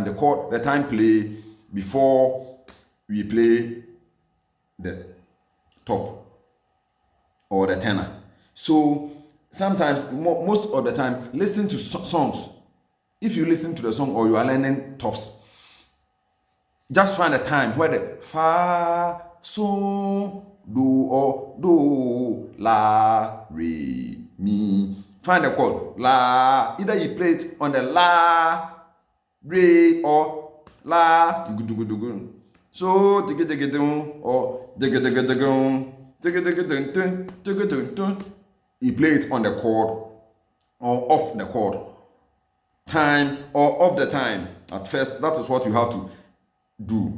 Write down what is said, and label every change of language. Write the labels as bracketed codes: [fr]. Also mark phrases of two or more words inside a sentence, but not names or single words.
[en] The chord, the time play before we play the top or the tenor. So sometimes, most of the time, listen to songs. If you listen to the song or you are learning tops, just find a time where the fa, so, do or do, la, re, mi. Find the chord la. Either you play it on the la, re, or la. So or you play it on the chord or off the chord. Time or off the time. At first, that is what you have to do.